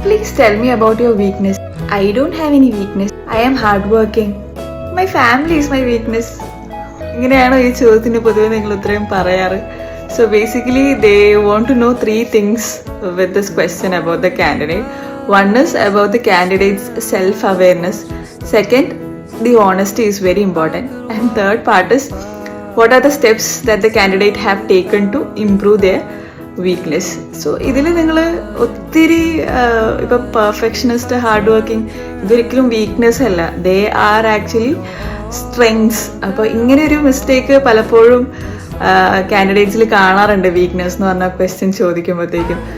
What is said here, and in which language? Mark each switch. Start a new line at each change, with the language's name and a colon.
English: Please tell me about your weakness. I don't have any weakness. I am hardworking. My family is my weakness.
Malayalam: ഇങ്ങനെയാണോ ഈ ചോദ്യത്തിന് പൊതുവെ നിങ്ങൾ ഉത്തരം പറയാറ്?
English: So basically they want to know three things with this question about the candidate. One is about the candidate's self-awareness. Second, the honesty is very important. And third part is what are the steps that the candidate have taken to improve their weakness.
Malayalam: So ഇതിൽ നിങ്ങൾ ഒത്തിരി ഇപ്പം perfectionist hard working ഇതൊരിക്കലും weakness അല്ല,
English: They are actually strengths.
Malayalam: അപ്പോൾ ഇങ്ങനെ ഒരു mistake പലപ്പോഴും കാൻഡിഡേറ്റ്സിൽ കാണാറുണ്ട്, വീക്ക്നെസ് എന്ന് പറഞ്ഞ ക്വസ്റ്റ്യൻ ചോദിക്കുമ്പോഴത്തേക്കും.